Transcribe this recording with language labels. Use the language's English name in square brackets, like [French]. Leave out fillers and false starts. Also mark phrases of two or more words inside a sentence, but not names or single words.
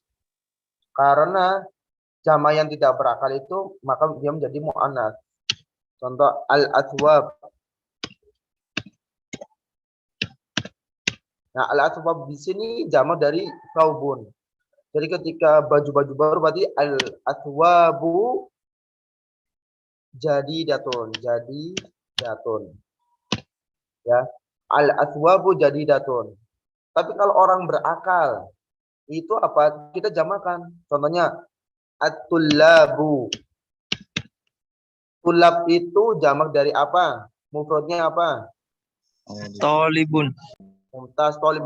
[Indonesian] Karena jamak yang tidak berakal itu maka dia menjadi muannats. Contoh al-athwab. Nah, al-athwab di sini jamak dari thawbun. Jadi ketika baju-baju baru berarti [Arabic] الأثوابُ جديدةٌ. Ya, الأثوابُ جديدةٌ. [Indonesian] Tapi kalau orang berakal itu apa? Kita jamakan. Contohnya at-tullabu. Tulab itu jamak dari apa? Mufradnya apa? Oh, Talibun. [Arabic] ممتاز. طالب.